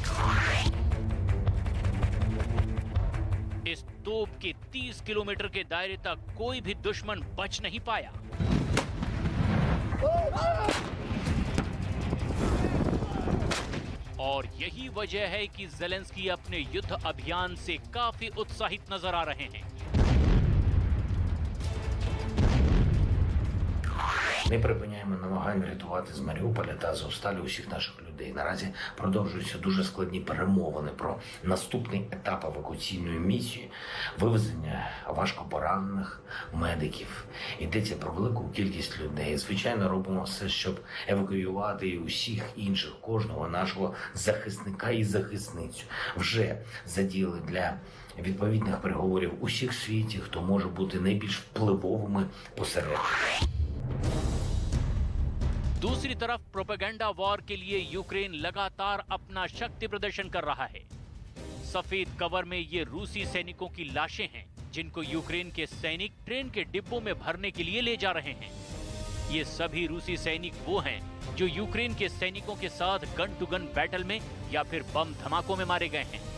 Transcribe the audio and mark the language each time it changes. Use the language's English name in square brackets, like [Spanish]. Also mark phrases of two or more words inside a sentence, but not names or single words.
[Hindi] इस तोप के 30 किलोमीटर के दायरे तक कोई भी दुश्मन बच नहीं पाया। और यही वजह है कि ज़ेलेंस्की अपने युद्ध अभियान से काफी उत्साहित नजर आ रहे हैं। [Ukrainian] Ми припиняємо намагання врятувати з Маріуполя та Азовсталі усіх наших людей. Наразі продовжуються дуже складні перемовини про наступний етап евакуаційної місії, вивезення важкопоранених медиків. Йдеться про велику кількість людей. Звичайно, робимо все, щоб евакуювати і усіх інших, кожного нашого захисника і захисницю. Вже задіяли для відповідних переговорів усіх в світі, хто може бути найбільш впливовими посередниками. [Hindi] दूसरी तरफ [English] propaganda war [Hindi] के लिए यूक्रेन लगातार अपना शक्ति प्रदर्शन कर रहा है। सफेद कवर में ये रूसी सैनिकों की लाशें हैं जिनको यूक्रेन के सैनिक ट्रेन के डिब्बों में भरने के लिए ले जा रहे हैं। ये सभी रूसी सैनिक वो हैं जो यूक्रेन के सैनिकों के साथ [English] gun to gun battle [Hindi] में या फिर बम धमाकों में मारे गए हैं।